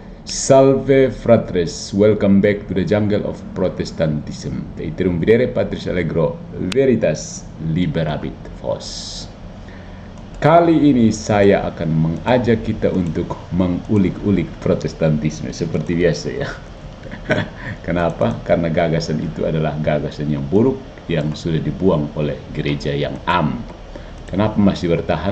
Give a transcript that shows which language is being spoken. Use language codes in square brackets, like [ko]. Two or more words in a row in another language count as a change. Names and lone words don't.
[la] Salve fratres, [en] welcome back to the jungle of Protestantism. [la] Iterum videre Patris Allegro, veritas liberabit vos. [id] Kali ini saya akan mengajak kita untuk mengulik-ulik Protestantisme seperti biasa ya. Kenapa? Karena gagasan itu adalah gagasan yang buruk yang sudah dibuang oleh gereja yang Kenapa masih bertahan?